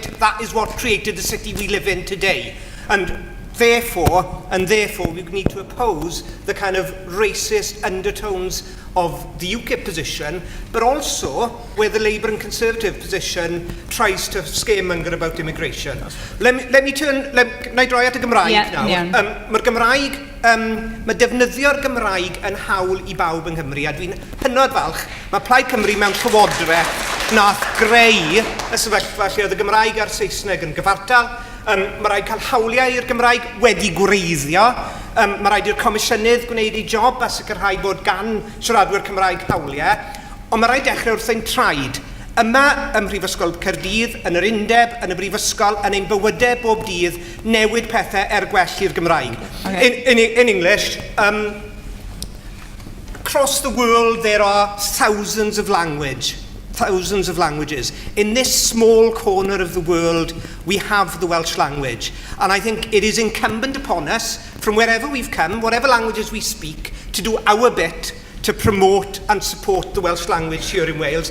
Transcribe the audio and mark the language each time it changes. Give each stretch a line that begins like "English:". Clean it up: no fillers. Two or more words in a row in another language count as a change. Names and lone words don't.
English: That is what created the city we live in today. And therefore, we need to oppose the kind of racist undertones of the UKIP position, but also where the Labour and Conservative position tries to scaremonger about immigration. Let me turn,
Welsh: na I droi at y Gymraeg nawr. Mae'r Gymraeg, mae defnyddio'r Gymraeg yn hawl I bawb yng Nghymru, a dwi'n hynod falch, mae Plaid Cymru mewn llywodraeth nath greu y sefyllfa lle oedd y Gymraeg a'r Saesneg yn gyfartal. Mae rhaid cael hawliau i'r Gymraeg wedi gwreiddio. Mae rhaid i'r Comisiynydd gwneud ei job a sicrhau bod gan siaradwyr Cymraeg hawliau. Ond mae rhaid dechrau wrth ein traed. Yma ym Mhrifysgol Caerdydd, yn yr Undeb, yn y Brifysgol, yn ein bywydau bob dydd, newid pethau gwell i'r Gymraeg.
English: In English, across the world there are thousands of languages. In this small corner of the world, we have the Welsh language. And I think it is incumbent upon us, from wherever we've come, whatever languages we speak, to do our bit to promote and support the Welsh language here in Wales.